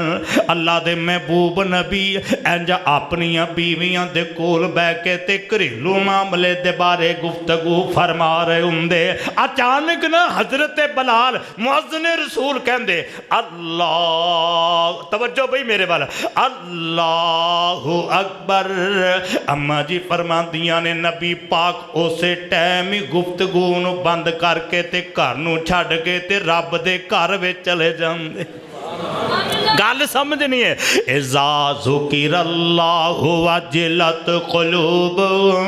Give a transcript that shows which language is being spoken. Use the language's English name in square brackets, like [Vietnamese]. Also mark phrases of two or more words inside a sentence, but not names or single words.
[Punjabi] ਅੱਲਾਹ ਦੇ ਮਹਿਬੂਬ ਨਬੀ ਇੰਜ ਅਪਨੀਆਂ ਬੀਵੀਆਂ ਦੇ ਕੋਲ ਬਹਿ ਕੇ ਤੇ ਘਰੇਲੂ ਮਾਮਲੇ ਦੇ ਬਾਰੇ ਗੁਫ਼ਤਗੂ ਫਰਮਾ ਰਹੇ ਹੁੰਦੇ। ਅਚਾਨਕ ਨਾ ਹਜ਼ਰਤ ਬਲਾਲ ਮੁਅੱਜ਼ਿਨ ਰਸੂਲ ਕਹਿੰਦੇ ਅੱਲਾਹ, ਤਵੱਜੋ ਭਾਈ ਮੇਰੇ ਵਾਲ, [Arabic] الله أكبر. [Punjabi] ਅੰਮਾ ਜੀ ਫਰਮਾਂਦੀਆਂ ਨੇ ਨਬੀ ਪਾਕ ਉਸੇ ਟਾਈਮ ਹੀ ਗੁਫ਼ਤਗੂ ਨੂੰ ਬੰਦ ਕਰਕੇ ਤੇ ਘਰ ਨੂੰ ਛੱਡ ਕੇ ਤੇ ਰੱਬ ਦੇ ਘਰ ਵਿਚ ਚਲੇ ਜਾਂਦੇ। ਗੱਲ ਸਮਝ ਨਹੀਂ ਹੈ। [Arabic] إذا ذكر الله وجلت قلوبهم.